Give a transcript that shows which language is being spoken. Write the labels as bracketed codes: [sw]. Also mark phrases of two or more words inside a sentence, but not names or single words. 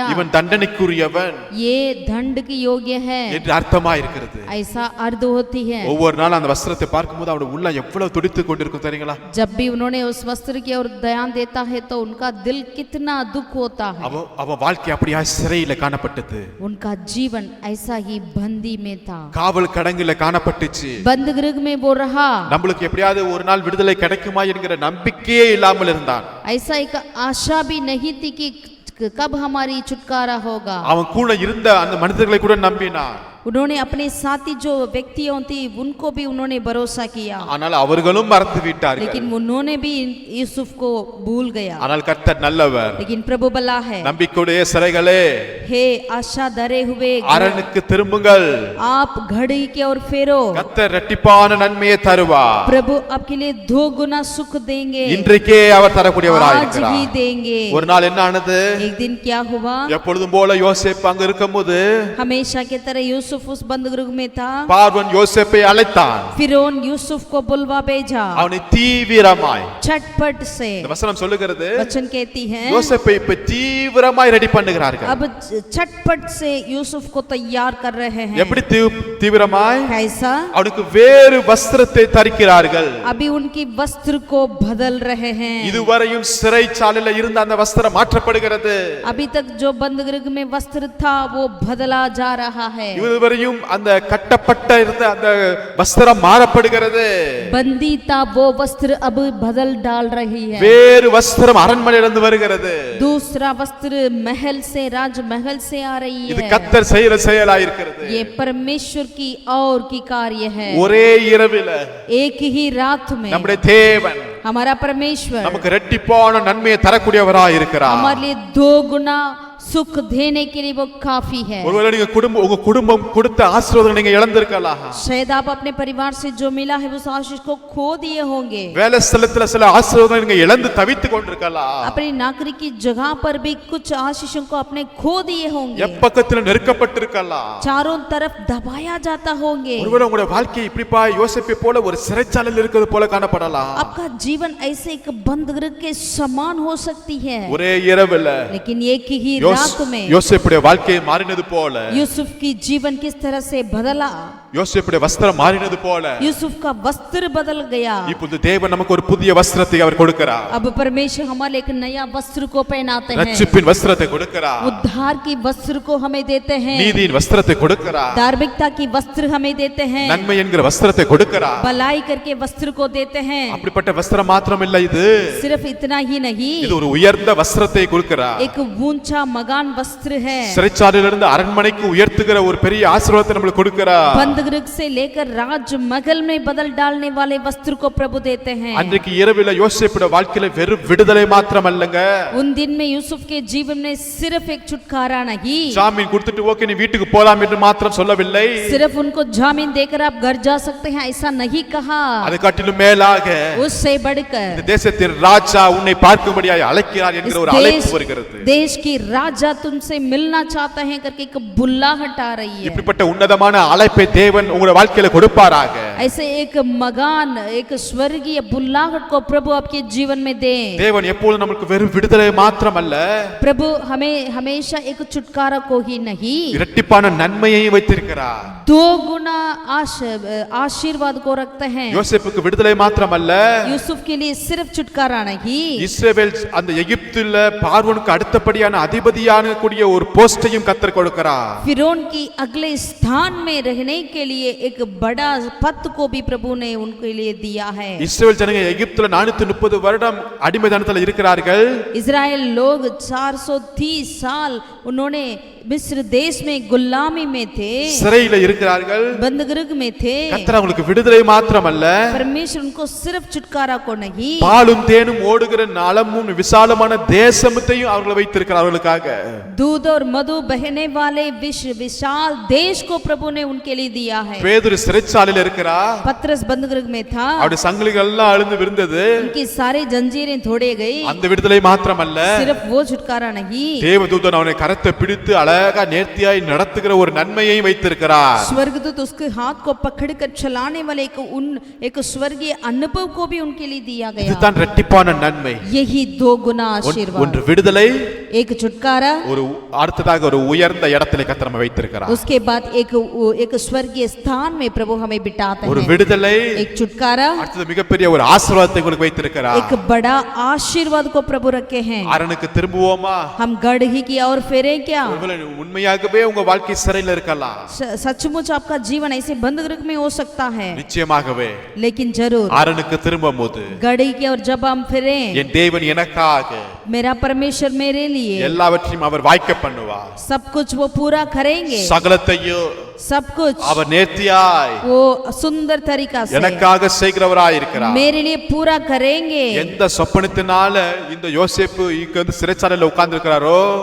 [ta] இவன் தண்டனைக்குரியவன் [hi] ये दंड की योग्य है [ta] என்று அர்த்தமா இருக்கிறது. [hi] ऐसा अर्थ होती है. [ta] ஒவ்வொரு நாள் அந்த வஸ்திரத்தை பார்க்கும்போது அவனோட உள்ள எவ்வளவு துடித்து கொண்டிருக்கும் தெரியுங்களா? [hi] जब भी उन्होंने उस वस्त्र की ओर ध्यान देता है तो उनका दिल कितना दुख होता है. [ta] அவன் வாழ்க்கை அப்படியே சிறையில காணப்பட்டது. [hi] उनका जीवन ऐसा ही बंदी में था, [ta] காவல் கடங்குல காணப்பட்டுச்சு. [hi] बंद गृह में वो रहा. [ta] நம்மளுக்கு எப்படியாவது ஒரு நாள் விடுதலை கிடைக்குமா என்கிற நம்பிக்கையே இல்லாமல் இருந்தான். [hi] ऐसा एक आशा भी नहीं थी कि कब हमारी छुटकारा होगा. [ta] அவன் கூட இருந்த அந்த மனிதர்களை கூட நம்பினான். [hi] उन्होंने अपने साथी जो व्यक्तियों थी उनको भी उन्होंने भरोसा किया. [ta] ஆனால் அவர்களும் மறந்து விட்டார்கள். [hi] लेकिन उन्होंने भी यूसुफ को भूल गया. [ta] ஆனால் கர்த்தர் நல்லவர். [hi] लेकिन प्रभु भला है. [ta] நம்பிக்கையுடைய சிறைகளே, [hi] हे आशा धरे हुए [ta] அரணுக்கு திரும்புங்கள். [hi] आप घड़ी की ओर फेरो. [ta] கர்த்தர் இரட்டிப்பான நன்மையை தருவார். [hi] प्रभु आपके लिए 2 गुना सुख देंगे. [ta] இன்றைக்கே அவர் தரக்கூடியவராய் [hi] आज [ta] இருக்கிறார். [hi] ही देंगे. [ta] ஒரு நாள் என்ன ஆனது? [hi] एक दिन क्या हुआ? [ta] எப்பொழுதும் போல யோசேப்பு அங்க இருக்கும்போது [hi] हमेशा की तरह यूसुफ उस बंद गृह में था. [ta] பார்வோன் யோசேப்பை அழைத்தான். [hi] फिरौन यूसुफ को बुलवा भेजा. [ta] அவனை தீவிரமாய், [hi] झटपट से [ta] இந்த வசனம் சொல்லுகிறது, [hi] वचन कहती है [ta] யோசேப்பை இப்ப தீவிரமாய் ரெடி பண்ணுகிறார்கள். [hi] अब झटपट से यूसुफ को तैयार कर रहे हैं. [ta] எப்படி தீவிரமாய்? [hi] कैसा? [ta] அவனுக்கு வேறு வஸ்திரத்தை தரிக்கிறார்கள். [hi] अभी उनकी वस्त्र को बदल रहे हैं. [ta] இதுவரையும் சிறைச்சாலையில இருந்த அந்த வஸ்திரம் மாற்றப்படுகிறது. [hi] अभी तक जो बंद गृह में वस्त्र था वो बदला जा रहा है. [ta] இதுவரையும் அந்த கட்டப்பட்ட இருந்த அந்த வஸ்திரம் மாறப்படுகிறது. [hi] बंदी था वो वस्त्र अब बदल डाल रही है. [ta] வேறு வஸ்திரம் அரண்மனையிலிருந்து வருகிறது. [hi] दूसरा वस्त्र महल से, राजमहल से आ रही [ta] இது [hi] है. [ta] கர்த்தர் செய்யற செயலாய் இருக்கிறது. [hi] ये परमेश्वर की और की कार्य है. [ta] ஒரே இரவில [hi] एक ही रात में [ta] நம்முடைய தேவன் [hi] हमारा परमेश्वर [ta] நமக்கு இரட்டிப்பான நன்மையை தரக்கூடியவராய் இருக்கிறார். [hi] हमारे लिए 2 गुना सुख देने के लिए वो काफी है। [ta] ஒருவேளை நீங்க உங்க குடும்பம் கொடுத்த ஆசீர்வாதம் நீங்க இழந்திருக்கலாம். [hi] शायद आप अपने परिवार से जो मिला है उस आशीष को खो दिए होंगे। [ta] வேலை ஸ்தலத்துல சில ஆசீர்வாதம் நீங்க இழந்து தவித்துக் கொண்டிருக்கலாம். [hi] अपनी नौकरी की जगह पर भी कुछ आशीषों को अपने खो दिए होंगे। [ta] எப்பக்கத்துல நெருக்கப்பட்டிருக்கலாம். [hi] चारों तरफ दबाया जाता होंगे। [ta] ஒருவேளை உங்களுடைய வாழ்க்கை இப்படிப்பா யோசேப்பை போல ஒரு சிறைச்சாலையில் இருக்கிறது போல காணப்படலாம். [hi] आपका जीवन ऐसे एक बंदगृह के समान हो सकती है। [ta] ஒரே இரவுல [hi] लेकिन एक ही रात में [ta] யோசேப்புடைய வாழ்க்கை மாறினது போல, [hi] यूसुफ की जीवन किस तरह से बदला, [ta] யோசேப்புடைய வஸ்திரம் மாறினது போல [hi] यूसुफ का वस्त्र बदल गया। [ta] இப்போது தேவன் நமக்கு ஒரு புதிய வஸ்திரத்தை அவர் கொடுக்கிறார். [hi] अब परमेश्वर हमारे एक नया वस्त्र को पहनाते हैं। [ta] ரட்சிப்பின் வஸ்திரத்தை கொடுக்கிறார். [hi] उद्धार की वस्त्र को हमें देते हैं। [ta] நீதியின் வஸ்திரத்தை கொடுக்கிறார். [hi] धार्मिकता की वस्त्र हमें देते हैं। [ta] நன்மை என்கிற வஸ்திரத்தை கொடுக்கிறார். [hi] भलाई करके वस्त्र को देते हैं। [ta] அப்படிப்பட்ட வஸ்திரம் மாத்திரம் இல்ல, இது [hi] सिर्फ इतना ही नहीं, [ta] இது ஒரு உயர்ந்த வஸ்திரத்தை கொடுக்கிறார். [hi] एक ऊंचा मगान वस्त्र है। [ta] சிறைச்சாலையிலிருந்து அரண்மனைக்கு உயர்த்துகிற ஒரு பெரிய ஆசீர்வாதத்தை நமக்கு கொடுக்கிறார். [hi] बंदगृह से लेकर राजमहल में बदल डालने वाले वस्त्र को प्रभु देते हैं। [ta] அன்றைக்கு இரவில யோசேப்புடைய வாழ்க்கையில வெறும் விடுதலை மாத்திரம் அல்லங்க, [hi] उन दिन में यूसुफ के जीवन में सिर्फ एक छुटकारा नहीं, [ta] ஜாமீன் கொடுத்துட்டு ஓகே நீ வீட்டுக்கு போலாம் என்று மாத்திரம் சொல்லவில்லை. [hi] सिर्फ उनको जामीन देकर आप घर जा सकते हैं ऐसा नहीं कहा। [ta] அதை காட்டிலும் மேலாக [hi] उससे बढ़कर [ta] இந்த தேசத்தின் ராஜா உன்னை பார்க்கும்படியாய் அழைக்கிறார் என்கிற ஒரு அழைப்பு வருகிறது. [hi] देश की राजा तुमसे मिलना चाहते हैं करके एक बुलाहट आ रही है। [ta] இப்படிப்பட்ட உன்னதமான அழைப்பை தேவன் உங்களுடைய வாழ்க்கையில கொடுப்பாராக. [hi] ऐसे एक मगान, एक स्वर्गीय बुलाहट को प्रभु आपके जीवन में दे। [ta] தேவன் எப்பொழுதும் நமக்கு வெறும் விடுதலை மாத்திரம் அல்ல, [hi] प्रभु हमें हमेशा एक छुटकारा को ही नहीं, [ta] இரட்டிப்பான நன்மையை வைத்திருக்கிறார். [hi] दो गुना आशीर्वाद को रखते हैं। [ta] யோசேப்புக்கு விடுதலை மாத்திரம் அல்ல, [hi] यूसुफ के लिए सिर्फ छुटकारा नहीं, [ta] இஸ்ரவேல் அந்த எகிப்துல பார்வோனுக்கு அடுத்தபடியான அதிபதியான கூடிய ஒரு போஸ்டையும் கர்த்தர் கொடுக்கிறார். [hi] फिरौन की अगले स्थान में रहने के लिए एक बड़ा पद को भी प्रभु ने उनके लिए दिया है। [ta] இஸ்ரவேல் ஜனங்க எகிப்துல 430 வருடம் அடிமைத்தனத்துல இருக்கிறார்கள். [hi] इजराइल लोग 430 साल उन्होंने मिस्र देश में गुलामी में थे, [ta] சிறையில இருக்கிறார்கள். [hi] बंदगृह में थे। [ta] கர்த்தர் அவங்களுக்கு விடுதலை மாத்திரம் அல்ல, [hi] परमेश्वर उनको सिर्फ छुटकारा को नहीं, [ta] பாலும் தேனும் ஓடுகிற நலமும் விசாலமான தேசத்தையும் அவர்களை வைத்திருக்கிறார். அவர்களுக்காக [hi] दूध और मधु बहने वाले विशाल देश को प्रभु ने उनके लिए दिया है। [ta] பேதுரு சிறைச்சாலையில இருக்கிறார். [hi] पत्रस बंदगृह में था, [ta] அவருடைய சங்கிலிகள் எல்லாம் அழுந்து விழுந்தது. [hi] उनकी सारी जंजीरें तोड़े गई। [ta] அந்த விடுதலை மாத்திரம் அல்ல, [hi] सिर्फ वो छुटकारा नहीं, [ta] தேவதூதன் அவனை கரத்தை பிடித்து அழகா நேர்த்தியாய் நடத்துகிற ஒரு நன்மையை வைத்திருக்கிறார். [hi] स्वर्गदूत उसके हाथ को पकड़कर चलाने वाले एक स्वर्गीय अनुभव को भी उनके लिए दिया गया। [ta] இதுதான் இரட்டிப்பான நன்மை. [hi] यही दो गुना आशीर्वाद, [ta] ஒன்று விடுதலை, [hi] एक छुटकारा, [ta] ஒரு அடுத்ததாக ஒரு உயர்ந்த இடத்திலே கர்த்தர் நம்மை வைத்திருக்கிறார். [hi] उसके बाद एक स्वर्गीय स्थान में प्रभु हमें बिठाते [ta] ஒரு [hi] हैं। [ta] விடுதலை, [hi] एक छुटकारा, [ta] அடுத்தது மிகப்பெரிய ஒரு ஆசீர்வாதத்தை உங்களுக்கு வைத்திருக்கிறார். [hi] एक बड़ा आशीर्वाद को प्रभु रखे हैं। [ta] அரணுக்கு திரும்புவோமா? [hi] हम गढ़ ही की और फेरे क्या? [ta] ஒருவேளை உண்மையாகவே உங்க வாழ்க்கை சிறையில் இருக்கலாம். [hi] सचमुच आपका जीवन ऐसे बंदगृह में हो सकता है, [ta] நிச்சயமாகவே [hi] लेकिन जरूर [ta] அரணுக்கு திரும்பும்போது [hi] गढ़ की और जब हम फिरे, [ta] என் தேவன் எனக்காக [hi] मेरा परमेश्वर मेरे लिए [ta] எல்லாவற்றையும் அவர் வாய்க்க பண்ணுவார். [hi] सब कुछ वो पूरा करेंगे, [ta] சகலத்தையும் [hi] सब कुछ [ta] அவர் நேர்த்தியாய் [hi] वो सुंदर तरीका से [ta] எனக்காக செய்கிறவராய் இருக்கிறார். [hi] मेरे लिए पूरा करेंगे। [ta] எந்த சொப்பனத்தினால இந்த யோசேப்பு இங்க வந்து சிறைச்சாலையில உட்கார்ந்து இருக்கிறாரோ,